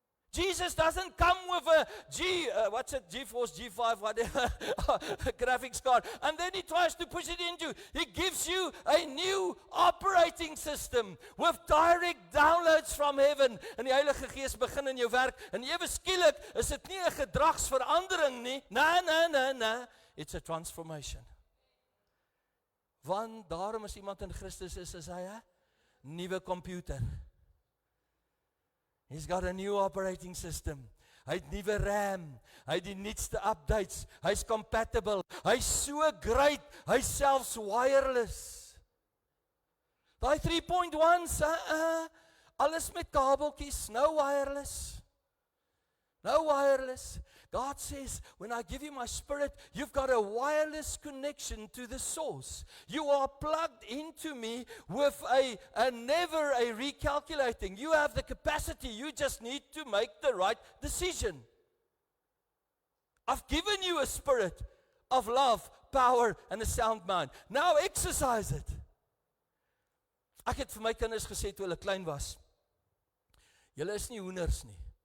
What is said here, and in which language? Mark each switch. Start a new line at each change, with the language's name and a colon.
English: Jesus doesn't come with a GeForce G5 whatever graphics card, and then he tries to push it into. He gives you a new operating system with direct downloads from heaven.
Afrikaans: En die Heilige Gees begin in jou werk, en ewe skielik is dit nie 'n gedragsverandering nie. Nee.
English: It's a transformation.
Afrikaans: Want daarom as iemand in Christus is hy 'n nuwe komputer.
English: He's got a new operating system.
Afrikaans: Hy het nuwe RAM. Hy het die nuutste updates. Hy's compatible. Hy's so great. Hy's selfs wireless. Daai 3.1's, alles met kabeltjies,
English: no wireless. No wireless. God says, when I give you my spirit, you've got a wireless connection to the source. You are plugged into me with a never a recalculating. You have the capacity. You just need to make the right decision. I've given you a spirit of love, power, and a sound mind. Now exercise it.
Afrikaans: Ek het vir my kinders gesê toe hulle klein was, julle is nie hoenders nie.